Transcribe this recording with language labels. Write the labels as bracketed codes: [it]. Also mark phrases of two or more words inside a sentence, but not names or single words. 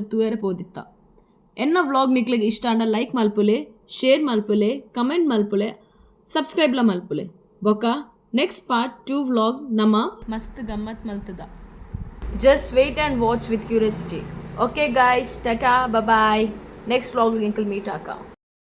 [tcy] ತೂಯರೆ ಪೋದಿತ್ತ ಎನ್ನ ವ್ಲಾಗ್ ನಿಕ್ಲೆಗೆ ಇಷ್ಟ ಅಂಡ ಲೈಕ್ ಮಲ್ಪುಲೆ ಶೇರ್ ಮಲ್ಪುಲೆ ಕಮೆಂಟ್ ಮಲ್ಪುಲೆ ಸಬ್ಸ್ಕ್ರೈಬ್ಲ ಮಲ್ಪುಲೆ ಬೊಕ್ಕ [en] next part 2 vlog [tcy] ನಮ್ಮ ಮಸ್ತ್ ಗಮ್ಮತ್ ಮಲ್ತದ [en] just wait and watch with curiosity okay guys tata bye next vlog [tcy] ಇಂಕಲ್ ಮೀಟ್ ಆಕ